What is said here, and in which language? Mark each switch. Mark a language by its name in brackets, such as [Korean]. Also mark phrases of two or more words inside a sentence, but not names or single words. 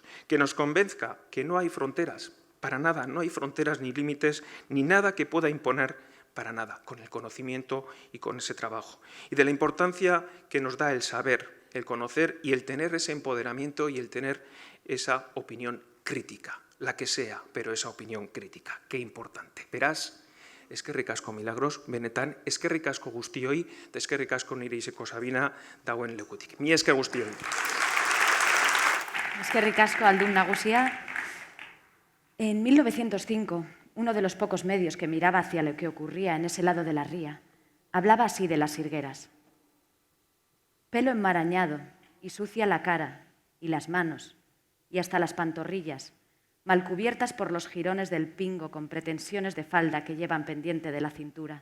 [Spanish] Que nos convenzca que no hay fronteras, para nada, no hay fronteras ni límites, ni nada que pueda imponer para nada, con el conocimiento y con ese trabajo. Y de la importancia que nos da el saber, el conocer y el tener ese empoderamiento y el tener esa opinión crítica, la que sea, pero esa opinión crítica. Qué importante. [Basque] Beraz, eskerrik asko Milagros, benetan, eskerrik asko guztioi, eta eskerrik asko nire izeko Sabina dagoen lekutik. Mi esker guztioi. Eskerrik asko Aldun nagusia. [Spanish] En 1905, uno de los pocos medios que miraba hacia lo que ocurría en ese lado de la ría, hablaba así de las sirgueras. Pelo enmarañado y sucia la cara y las manos y hasta las pantorrillas, mal cubiertas por los jirones del pingo con pretensiones de falda que llevan pendiente de la cintura.